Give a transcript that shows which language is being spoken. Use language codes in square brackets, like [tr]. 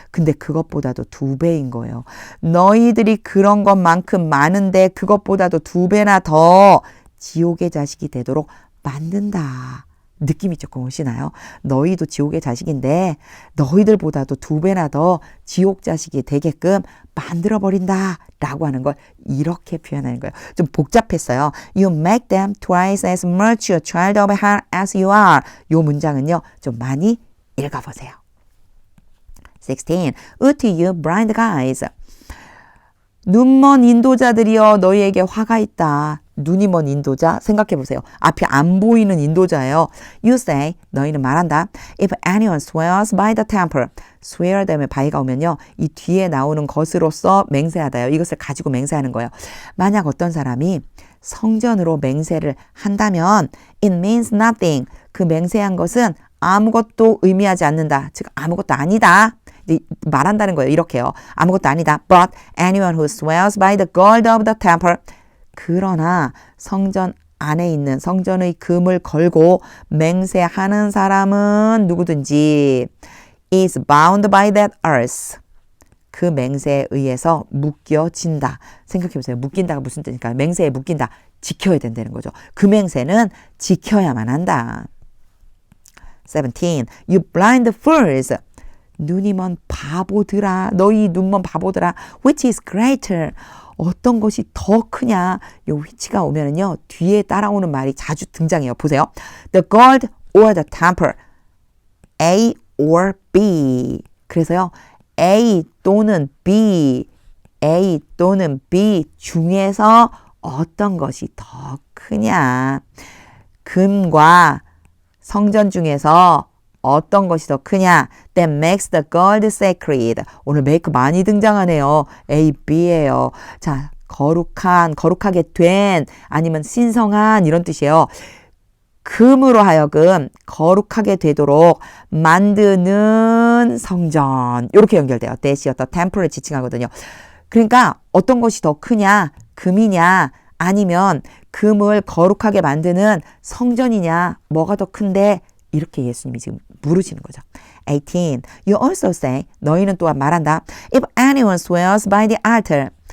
[ko] 근데 그것보다도 2배인 거예요. 너희들이 그런 것만큼 많은데 그것보다도 2배나 더 지옥의 자식이 되도록 만든다. 느낌이 조금 오시나요? 너희도 지옥의 자식인데 너희들보다도 2배나 더 지옥 자식이 되게끔 만들어버린다 라고 하는 걸 이렇게 표현하는 거예요. 좀 복잡했어요. [en] You make them twice as much a child of her as you are. [ko] 요 문장은요. 좀 많이 읽어보세요. 16. [en] Woe to you blind guys. [ko] 눈먼 인도자들이여 너희에게 화가 있다. 눈이 먼 인도자 생각해보세요. 앞이 안 보이는 인도자예요. [en] You say, [ko] 너희는 말한다. [en] If anyone swears by the temple. [ko] swear 다음에 by가 오면요. 이 뒤에 나오는 것으로서 맹세하다요. 이것을 가지고 맹세하는 거예요. 만약 어떤 사람이 성전으로 맹세를 한다면 [en] it means nothing. [ko] 그 맹세한 것은 아무것도 의미하지 않는다. 즉 아무것도 아니다. 말한다는 거예요. 이렇게요. 아무것도 아니다. [en] But anyone who swears by the gold of the temple. [ko] 그러나 성전 안에 있는 성전의 금을 걸고 맹세하는 사람은 누구든지 [en] is bound by that oath. [ko] 그 맹세에 의해서 묶여진다. 생각해보세요. 묶인다가 무슨 뜻일까요? 맹세에 묶인다. 지켜야 된다는 거죠. 그 맹세는 지켜야만 한다. [en] 17. You blind fools. [ko] 눈이 먼 바보들아. 너희 눈 먼 바보들아. [en] Which is greater? [ko] 어떤 것이 더 크냐? 요 which가 오면은요. 뒤에 따라오는 말이 자주 등장해요. 보세요. [en] The gold or the temple. A or B. [ko] 그래서요. A 또는 B. A 또는 B 중에서 어떤 것이 더 크냐? 금과 성전 중에서 어떤 것이 더 크냐? [en] That makes the gold sacred. [ko] 오늘 make 많이 등장하네요. A, B예요. 자, 거룩하게 된, 아니면 신성한 이런 뜻이에요. 금으로 하여금 거룩하게 되도록 만드는 성전. 이렇게 연결돼요. That이 어떤 템플을 지칭하거든요. 그러니까 어떤 것이 더 크냐? 금이냐? 아니면 금을 거룩하게 만드는 성전이냐? 뭐가 더 큰데? 이렇게 예수님이 지금 물으시는 거죠. 18. [en] You also say, [ko] 너희는 또한 말한다. [en] If anyone swears by the altar.